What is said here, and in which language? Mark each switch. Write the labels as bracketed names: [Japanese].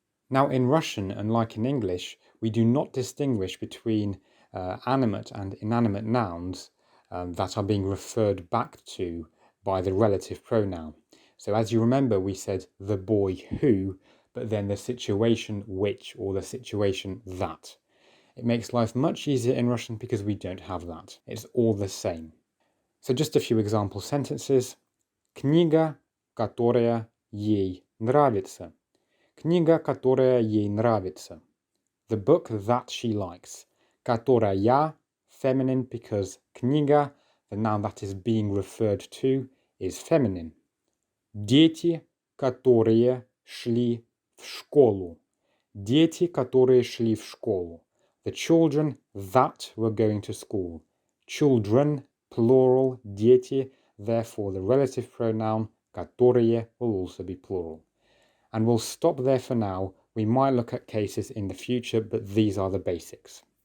[English] Now, in Russian, unlike in English, we do not distinguish between animate and inanimate nouns that are being referred back to by the relative pronoun. So as you remember, we said the boy who, but then the situation which or the situation that. It makes life much easier in Russian because we don't have that. It's all the same. So just a few example sentences. [Russian] Книга, которая ей нравится. Книга, которая ей нравится. [English] The book that she likes. Которая, feminine because книга, the noun that is being referred to, is feminine. [Russian] Дети, которые шли в школу. Дети, которые шли в школу. [English] The children that were going to school. Children, plural, дети, therefore the relative pronoun, которые, will also be plural. And we'll stop there for now. We might look at cases in the future, but these are the basics.